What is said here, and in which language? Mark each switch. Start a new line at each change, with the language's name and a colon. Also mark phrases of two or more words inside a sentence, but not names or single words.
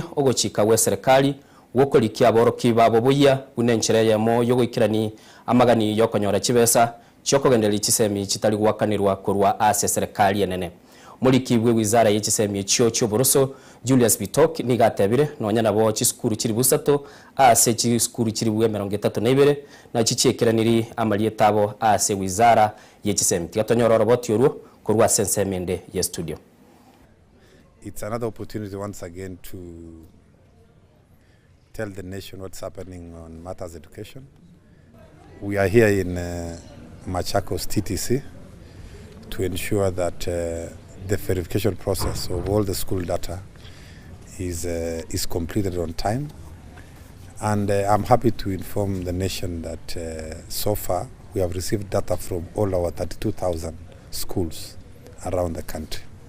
Gusii: ogochika we serikali wokolikia boroki babo buya unenchera yamo yogikirani amagani yokonyora chibesa cyokogendera chisemi kitali gwakanirwa kurwa ase serikali yenene mulikibwe wizara y'ichisemi cyoboroso Julius Bitok nigatebire nonya nabo chiskuru kiri busato ase chiskuru kiri bwe 32 na chichekiraniri amalietabo ase wizara y'ichisemi tigatonyora roboti yoruo kurwa sensemende ye studio.
English: It's another opportunity once again to tell the nation what's happening on matters education. We are here in Machakos TTC to ensure that the verification process of all the school data is completed on time, and I'm happy to inform the nation that so far we have received data from all our 32,000 schools around the country.